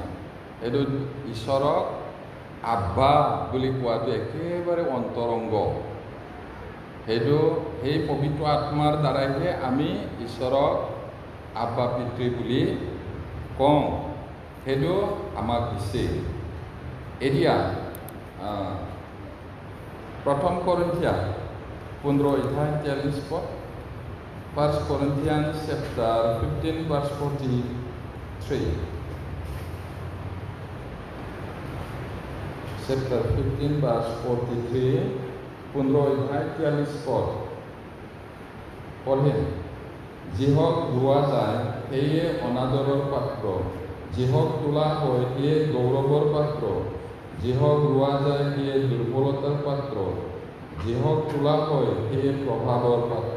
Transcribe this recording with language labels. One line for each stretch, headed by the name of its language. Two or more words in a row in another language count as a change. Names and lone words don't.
Assamese: এইটো ঈশ্বৰক আব্বা বুলি কোৱাটো একেবাৰে অন্তৰংগ। সেইটো সেই পবিত্ৰ আত্মাৰ দ্বাৰাইহে আমি ঈশ্বৰক আব্বা পিতৃ বুলি কওঁ। সেইটো আমাক দিছে।
English: এতিয়া 1 Corinthians 15:43, 1 Corinthians chapter 15 verse 43. Chapter 15 verse 43, 15:43 পঢ়ে।
Assamese: যিহক ৰোৱা যায় সেয়ে অনাদৰৰ পাত্ৰ, যিহক তোলা হয় সেয়ে গৌৰৱৰ পাত্ৰ, যিহক ৰোৱা যায় সেয়ে দুৰ্বলতাৰ পাত্ৰ, যিহক তোলা হয় সেয়ে প্ৰভাৱৰ পাত্ৰ।